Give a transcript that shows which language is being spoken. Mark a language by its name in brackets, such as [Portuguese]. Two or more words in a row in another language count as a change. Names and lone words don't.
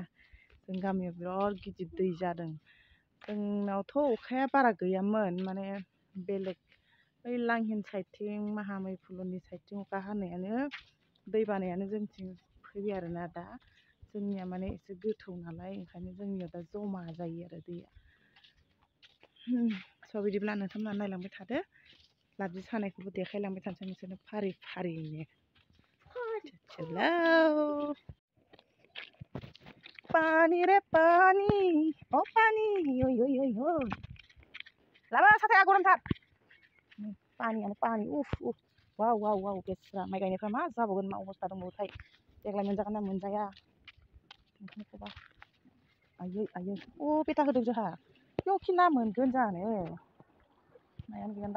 [Bodo] जों गामियाव बिराद गिदिर दै जादों। जोंनावथ' अखाया बारा गैयामोन, माने बेलेग बै लांहिन साइडथिं महामैफुलनि साइडथिं अखा हानायानो दै बानायानो जोंथिं फैबाय आरोना दा। जोंनिया माने एसे गोथौ नालाय, ओंखायनो जोंनियाव दा जमा जायो आरो दैया। स' बिदिब्ला नोंथांमोना नायलांबाय थादो, लाबजि सानायखौबो देखायलांबाय थानोसै नोंसोरनो फारि फारियैनो। [Hindi] चलो पानी रे पानी, ओ पानी, [Bodo] ओय ओय ओय ओय, लाबो साथाया गरमथार। पानियानो पानि, उफ उफ, वाव वाव वाव, बेस्रा माइ गायनायफ्रा मा जाबावगोन, मा अबस्था दंबावोथाय, देग्लाय मोनजागोन ना मोनजाया। ओंखायनोबा आयै आयै, अ बेटा होदों जोंहा, बेयावखि ना मोनगोन जानो, नायानो गैयानदां।